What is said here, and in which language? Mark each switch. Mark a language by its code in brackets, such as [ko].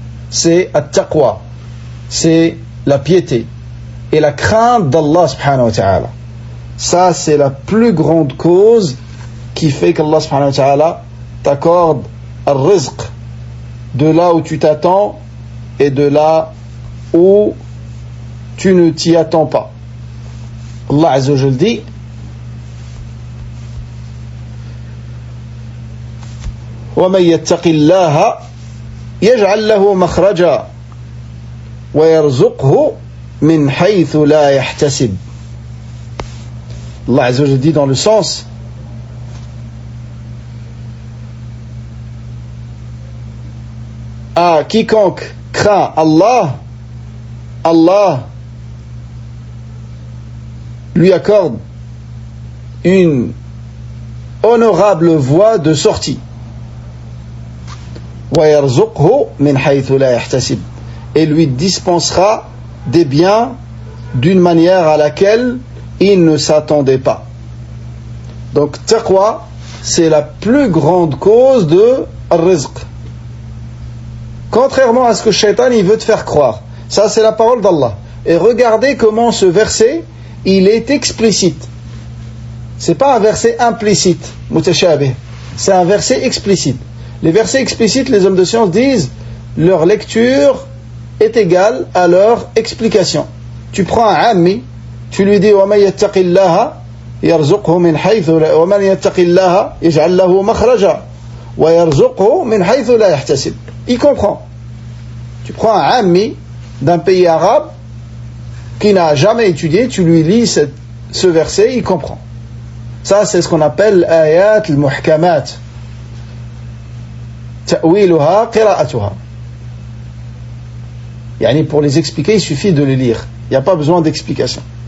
[fr] C'est at-taqwa. C'est la piété et la crainte d'Allah subhanahu wa ta'ala. Ça, c'est la plus grande cause qui fait qu'Allah subhanahu wa ta'ala t'accorde le rizq de là où tu t'attends et de là où tu ne t'y attends pas. [ar] Allah Azza wa Jalla [fr] dit: [ar] وَمَنْ يَتَّقِ اللَّهَ يَجْعَلْ لَهُ مَخْرَجًا وَيَرْزُقْهُ مِنْ حَيْثُ لَا يَحْتَسِبُ. [fr] Allah Azza wa Jalla dit dans le sens à quiconque craint Allah, Allah lui accorde une honorable voie de sortie. [ar] وَيَرْزُقْهُ مِنْ حَيْثُ لَا يَحْتَسِبُ. [fr] Et lui dispensera des biens d'une manière à laquelle il ne s'attendait pas. Donc taqwa, c'est la plus grande cause de rizq. Contrairement à ce que Shaitan il veut te faire croire. Ça, c'est la parole d'Allah. Et regardez comment ce verset, il est explicite. C'est pas un verset implicite, mutashabih. C'est un verset explicite. Les versets explicites, les hommes de science disent, leur lecture est égale à leur explication. Tu prends un ammi, tu lui dis [ar] وَمَنْ يَتَّقِ اللَّهَ يَرْزُقْهُ مِنْ حَيْثُ وَمَنْ يَتَّقِ اللَّهَ يَجْعَلْ لَهُ مَخْرَجًا وَيَرْزُقْهُ مِنْ حَيْثُ لَا يَحْتَسِبُ. [fr] Il comprend. Tu prends un ammi d'un pays arabe qui n'a jamais étudié, tu lui lis ce verset, il comprend. Ça, c'est ce qu'on appelle ayat al-muhkamat. [ar] Ta'wiluha qira'atuha. [fr] Yani pour les expliquer, il suffit de les lire. Il n'y a pas besoin d'explication.